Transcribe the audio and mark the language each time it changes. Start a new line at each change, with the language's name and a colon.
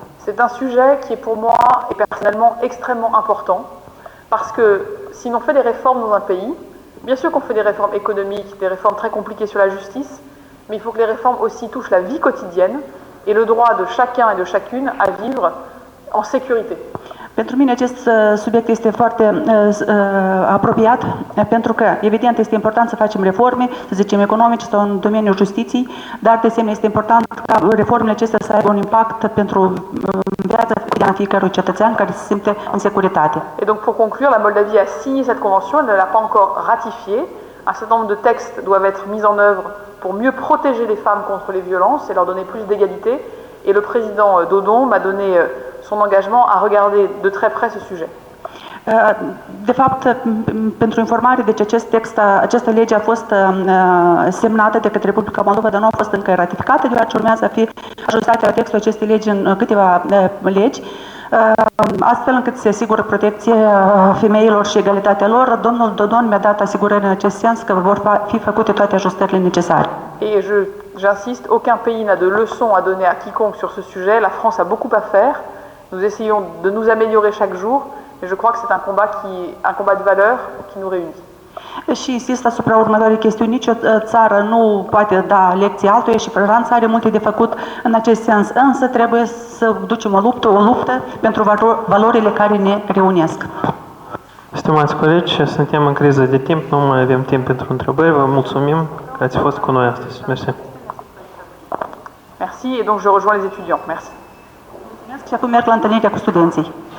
French: C'est un sujet qui est pour moi et personnellement extrêmement important parce que si l'on fait des réformes dans un pays, bien sûr qu'on fait des réformes économiques, des réformes très compliquées sur la justice, mais il faut que les réformes aussi touchent la vie quotidienne et le droit de chacun et de chacune à vivre en sécurité.
Romanian: Pentru mine acest subiect este foarte apropiat, pentru că, evident, este important să facem reforme, să zicem, economice sau în domeniul justiției, dar, de asemenea, este important ca reformele acestea să aibă un impact pentru viața fiecărui cetățean care se simte în securitate.
French: Et donc, pour conclure, la Moldavie a signé cette convention, elle ne l'a pas encore ratifiée. Un certain nombre de textes doivent être mis en œuvre pour mieux protéger les femmes contre les violences et leur donner plus d'égalité. Et le président Dodon m'a donné son engagement à regarder de très près ce sujet.
Romanian: De fapt, pentru informare, deci această lege a fost semnată de către Republica Moldova, dar nu a fost încă ratificată, deoarece urmează a fi ajustate la textul acestei legi în câteva legi, astfel încât se asigură protecția femeilor și egalitatea lor. Domnul Dodon mi-a dat asigurări în acest sens că vor fi făcute toate ajustările necesare.
French: Et j'insiste, aucun pays n'a de leçons à donner à quiconque sur ce sujet. La France a beaucoup à faire. Nous essayons de nous améliorer chaque jour, et je crois que c'est un combat de valeurs qui nous réunit.
Romanian: Și insist asupra următoarei chestiuni. Nici o țară nu poate da lecții altuia și Franța are multe de făcut în acest sens, însă trebuie să ducem o luptă pentru valorile care ne reunesc. Stimați colegi, suntem în criză de timp, nu mai avem timp pentru întrebări. Vă mulțumim că ați fost cu noi astăzi. Mersi.
French: Merci, et donc je rejoins les étudiants. Merci.
Romanian: Și acum merg la întâlnirea cu studenții.